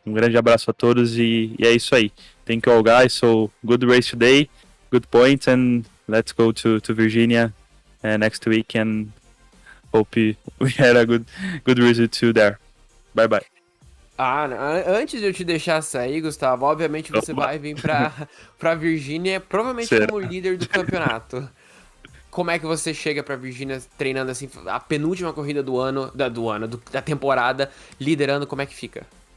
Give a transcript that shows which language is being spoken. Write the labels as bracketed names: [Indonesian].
[Portuguese] Um grande abraço a todos e é isso aí. [English] Thank you all guys. So good race today, good points, and let's go to Virginia next week and hope we had a good result too there. Bye bye. [Portuguese] Antes de eu te deixar sair, Gustavo, obviamente você vai vir pra Virgínia, provavelmente como líder do campeonato. Como é que você chega pra Virgínia treinando assim, a penúltima corrida da temporada, liderando, como é que fica?